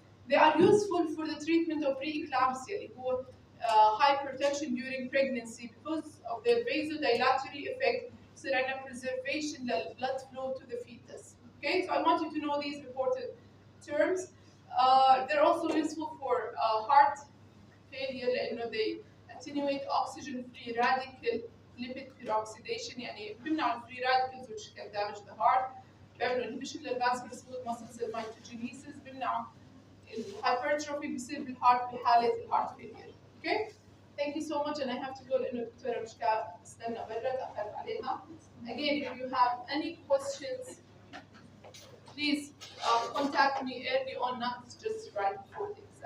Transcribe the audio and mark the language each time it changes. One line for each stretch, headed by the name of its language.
English: They are useful for the treatment of preeclampsia, or hypertension during pregnancy, because of their vasodilatory effect, so there is preservation of blood flow to the fetus. Okay, so I want you to know these important terms. They're also useful for heart failure
Arabic: لأنه
English: they attenuate oxygen-free radical lipid peroxidation،
Arabic: يعني بيمنعوا الفري
English: radicals which can damage the heart.
Arabic: بيعملوا
English: inhibition
Arabic: لل
English: vascular smooth muscle cell mitogenesis،
Arabic: بيمنعوا الهايبرتروفي بيصير بالهارت بحالة الهارت
English: failure. Okay? Thank you so much, and I have to go
Arabic: لأنه الدكتورة مشكا استنى برا تأخرت عليها.
English: Again, if you have any questions, please contact me early on, not just right before the